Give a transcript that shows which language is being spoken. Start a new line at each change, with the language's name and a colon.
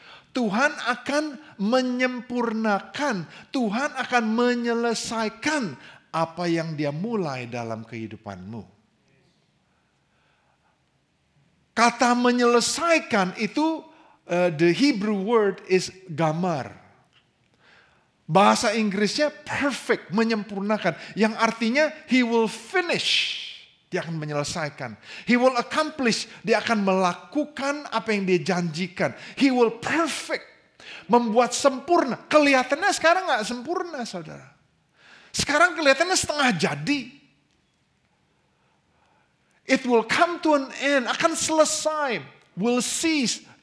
Indonesian: Tuhan akan menyempurnakan, Tuhan akan menyelesaikan apa yang Dia mulai dalam kehidupanmu. Kata menyelesaikan itu,
English: the Hebrew word is gamar.
Indonesian: Bahasa Inggrisnya perfect, menyempurnakan. Yang artinya
English: He will finish.
Indonesian: Dia akan menyelesaikan.
English: He will accomplish.
Indonesian: Dia akan melakukan apa yang Dia janjikan.
English: He will perfect.
Indonesian: Membuat sempurna. Kelihatannya sekarang gak sempurna, saudara. Sekarang kelihatannya setengah jadi.
English: It will come to an end.
Indonesian: Akan selesai.
English: Will cease.